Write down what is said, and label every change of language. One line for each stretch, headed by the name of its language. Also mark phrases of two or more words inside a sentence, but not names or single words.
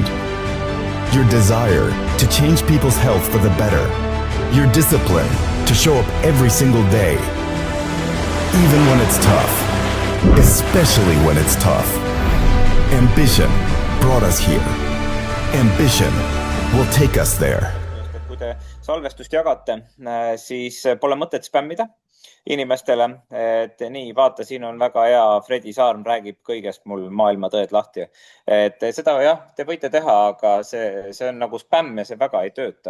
English: Your desire to change people's health for the better. Your discipline to show up every single day. Even when it's tough. Especially when it's tough. Ambition brought us here. Ambition will take us there.
Estonian: Kui te salvestust jagate, siis pole mõtet spämmida inimestele, et nii, vaata, siin on väga hea, Fredi Saarm räägib kõigest mul maailma tõed lahti. Et seda jah, te võite teha, aga see on nagu spämm ja see väga ei tööta.